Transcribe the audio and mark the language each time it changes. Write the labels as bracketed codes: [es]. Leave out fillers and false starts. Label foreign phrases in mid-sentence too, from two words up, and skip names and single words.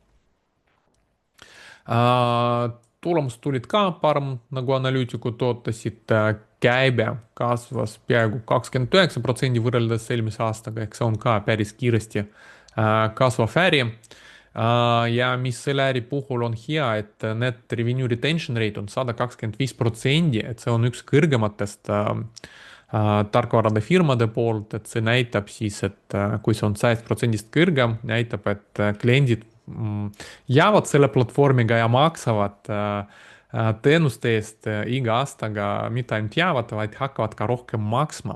[et] Tulemused tulid ka parem, nagu analüütikud ootasid, käibe kasvas peaaegu 29% võrreldes eelmise aastaga, ehk see on ka päris kiiresti kasvav äri. Ja mis selle äri puhul on hea, et [en] net revenue retention rate [et] on 125%, et see on üks kõrgematest tarkvarade firmade poolt, et see näitab siis, et kui see on 100%-st kõrgem, näitab, et kliendid jäävad selle platvormiga ja maksavad teenuste eest iga aastaga, mitte ainult jäävad, vaid hakkavad ka rohkem maksma.